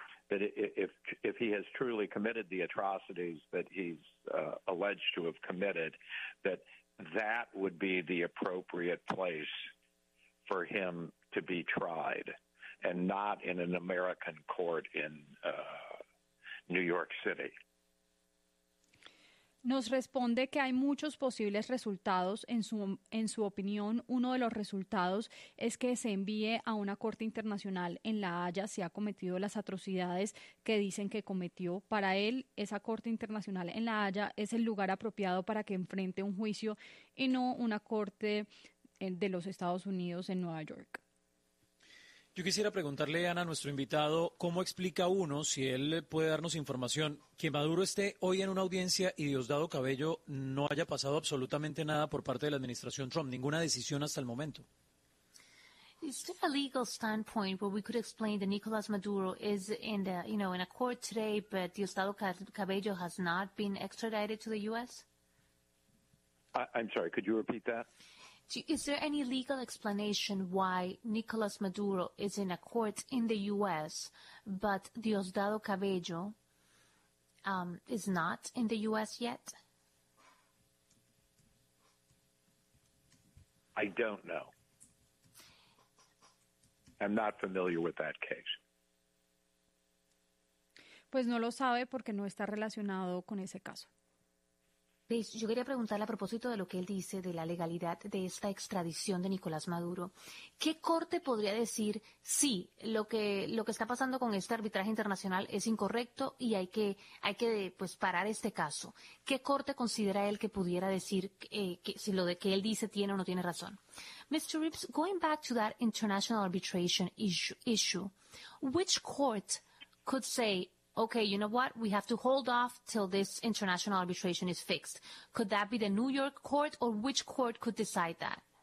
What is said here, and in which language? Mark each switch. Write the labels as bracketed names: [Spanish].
[English] That if he has truly committed the atrocities that he's alleged to have committed, that would be the appropriate place for him to be tried, and not in an American court in New York City. [Spanish] Nos responde que hay muchos posibles resultados. En su opinión, uno de los resultados es que se envíe a una corte internacional en La Haya si ha cometido las atrocidades que dicen que cometió. Para él, esa corte internacional en La Haya es el lugar apropiado para que enfrente un juicio y no una corte de los Estados Unidos en Nueva York. Yo quisiera preguntarle, Ana, a nuestro invitado, ¿cómo explica uno, si él puede darnos información, que Maduro esté hoy en una audiencia y Diosdado Cabello no haya pasado absolutamente nada por parte de la administración Trump, ninguna decisión hasta el momento? [English] Is there a legal standpoint where we could explain that Nicolas Maduro is in the, you know, in a court today, but Diosdado Cabello has not been extradited to the U.S.? I'm sorry, could you repeat that? Is there any legal explanation why Nicolas Maduro is in a court in the U.S., but Diosdado Cabello is not in the U.S. yet? I don't know. I'm not familiar with that case. [Spanish] Pues no lo sabe porque no está relacionado con ese caso. Yo quería preguntarle a propósito de lo que él dice de la legalidad de esta extradición de Nicolás Maduro. ¿Qué corte podría decir, sí, lo que está pasando con este arbitraje internacional es incorrecto y hay que pues, parar este caso? ¿Qué corte considera él que pudiera decir que si lo de que él dice tiene o no tiene razón? [English] Mr. Rips, going back to that international arbitration issue, which court could say, okay, you know what? We have to hold off till this international arbitration is fixed. Could that be the New York court, or which court could decide that?